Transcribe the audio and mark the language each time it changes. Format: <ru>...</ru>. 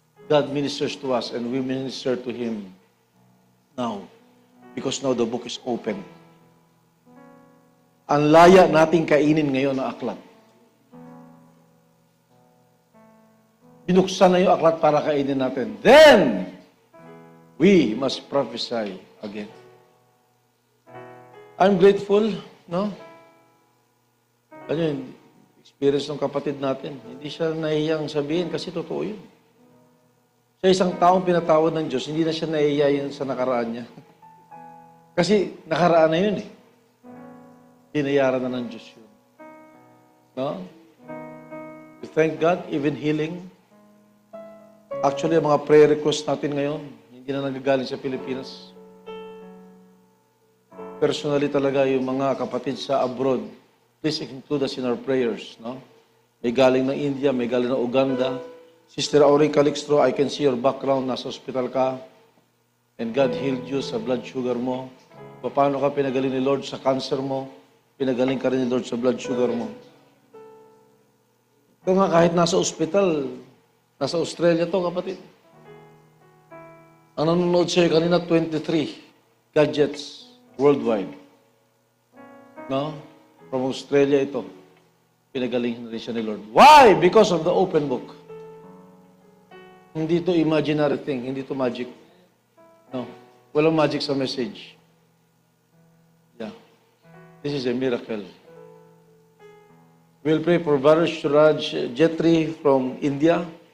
<en>God ministers to us and we minister to Him now. Because now the book is open.</en> <tl>Ang laya nating kainin ngayon ng aklat. Binuksan na yung aklat para kainin natin.</tl> <en>Then, we must prophesy again. I'm grateful, no?</en> <tl>Ano yun? Experience ng kapatid natin. Hindi siya nahihiyang sabihin kasi totoo yun. Sa isang taong pinatawad ng Diyos, hindi na siya nahihiya yun sa nakaraan niya. Kasi nakaraan na yun eh. Dinayaran na ng Diyos yun. No?</tl> <en>We thank God, even healing.</en> <tl>Actually, ang mga prayer requests natin ngayon, hindi na nagagaling sa Pilipinas.</tl> <en>Personally</en> <tl>talaga, yung mga kapatid sa</tl> <en>abroad, please include us in our prayers. No?</en> <tl>May galing ng India, may galing ng Uganda. Sister Auring Calixtro,</tl> <en>I can see your background,</en> <tl>nasa hospital ka,</tl> <en>and God healed you</en> <tl>sa blood sugar mo. Paano ka pinagaling ni Lord sa cancer mo, pinagaling ka rin ni Lord sa blood sugar mo. Ito nga, kahit nasa ospital, nasa Australia to, kapatid. Ang nanonood sa'yo kanina, 23 gadgets worldwide. No? From Australia ito. Pinagaling na rin siya ni Lord.</tl> <en>Why? Because of the open book.</en> <tl>Hindi to imaginary thing. Hindi to magic.</tl> <en>No.</en> <tl>Walang magic sa message.</tl> <en>Yeah. This is a miracle. We'll pray for Brother Suraj Jetri from India.</en>